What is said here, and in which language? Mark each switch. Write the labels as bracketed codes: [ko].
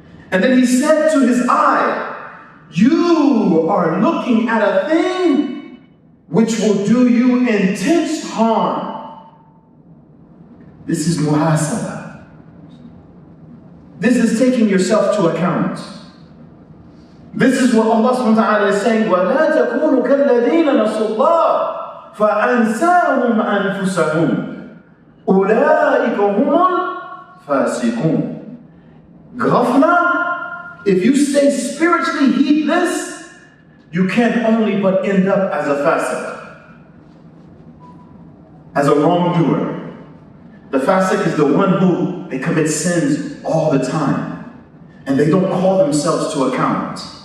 [en] And then he said to his eye, you are looking at a thing which will do you intense harm. This is muhasabah. This is taking yourself to account. This is what Allah subhanahu wa ta'ala is saying, [ar] وَلَا تَكُونُوا كَالَّذِينَ نَسُوا اللَّهَ فَأَنْسَاهُمْ أَنفُسَهُمْ أُولَٰئِكَ هُمُ الْفَاسِقُونَ. [en] Ghafla, if you stay spiritually heedless, you can only but end up as a fasiq, as a wrongdoer. The fasiq is the one who they commit sins all the time, and they don't call themselves to account.